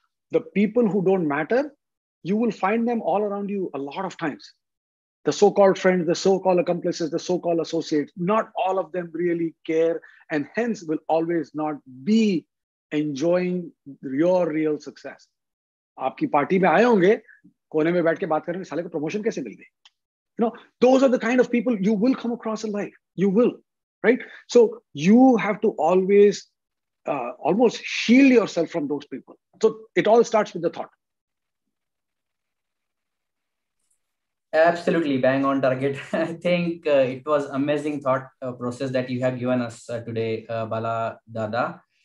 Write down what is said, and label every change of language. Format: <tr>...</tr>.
<en>The people who don't matter, you will find them all around you a lot of times. The so-called friends, the so-called accomplices, the so-called associates, not all of them really care, and hence will always not be enjoying your real success.</en> <hi>आपकी party में आए होंगे, कोने में बैठ के बात करेंगे, साले को promotion कैसे मिल गई?</hi> <en>You know, those are the kind of people you will come across in life. You will, right? So you have to always almost shield yourself from those people. So it all starts with the thought. Absolutely bang on target. I think it was amazing thought process that you have given us today, Bala Dada.</en>